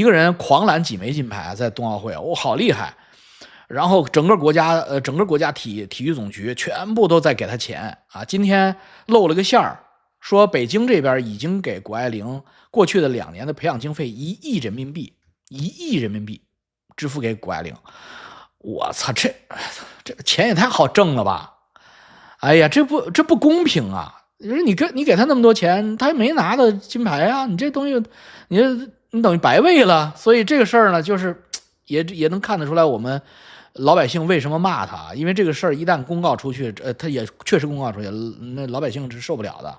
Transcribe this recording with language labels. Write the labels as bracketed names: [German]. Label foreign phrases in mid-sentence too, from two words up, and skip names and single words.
[Chinese] 個人狂攬幾枚金牌在冬奧會好厲害，然後整個國家體育總局全部都在給他錢今天露了個餡兒，說北京這邊已經給谷愛凌過去的2年的培養經費1億人民幣，1億人民幣支付給谷愛凌。我操，這錢也太好掙了吧哎呀，这不公平啊！你给他那么多钱，他没拿到金牌啊，你这东西你等于白喂了。所以这个事儿呢，就是也能看得出来我们老百姓为什么骂他，因为这个事儿一旦公告出去，他也确实公告出去，那老百姓是受不了的。